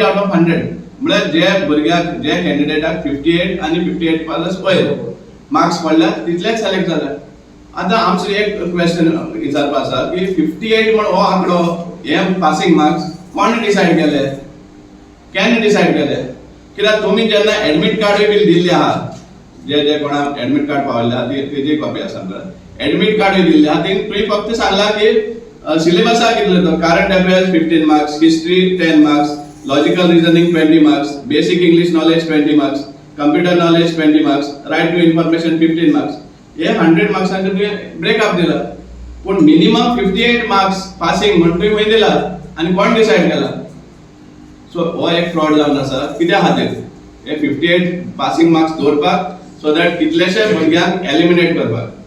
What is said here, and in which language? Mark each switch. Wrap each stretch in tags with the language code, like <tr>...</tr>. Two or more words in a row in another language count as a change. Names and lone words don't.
<en>out of 100</en> <kok>म्हळ्यार जे भुरग्याक जे कॅन्डिडेटाक 58 आनी 58 प्लस वयर मार्क्स पडल्या तितलेच सिलेक्ट जाल्या आतां आमचो एक क्वेश्चन विचारपा आसा की 58 म्हण हो आंकडो हे</kok> <en>passing marks</en> <kok>कोण डिसायड केले कॅन डिसायड केले कित्याक तुमी जेन्ना</kok> <en>admit card</en> <kok>बील दिल्ले आहा जे कोणाक एडमिट कार्ड पावल्ले आहा तेजी कॉपी आसा आमकां</kok> <en>admit card</en> <kok>दिल्ले आहा ती तुमी फक्त सांगला की सिलेबसा कितले तो</kok> <en>current affairs 15 marks history 10 marks logical reasoning 20 marks basic English knowledge 20 marks computer knowledge 20 marks right to information 15 marks</en> <kok>हे 100 मार्क्सांचे तुवें ब्रेकअप दिला पण</kok> <en>minimum 58 marks passing</en> <kok>म्हणून तुवें खंय दिला आनी कोण डिसायड केला सो हो एक फ्रॉड जावन आसा कित्या खातीर हे 58 पासिंग मार्क्स दवरपाक</kok> <en>so that</en> <kok>कितलेशे भुरग्यांक एलिमिनेट करपाक</kok>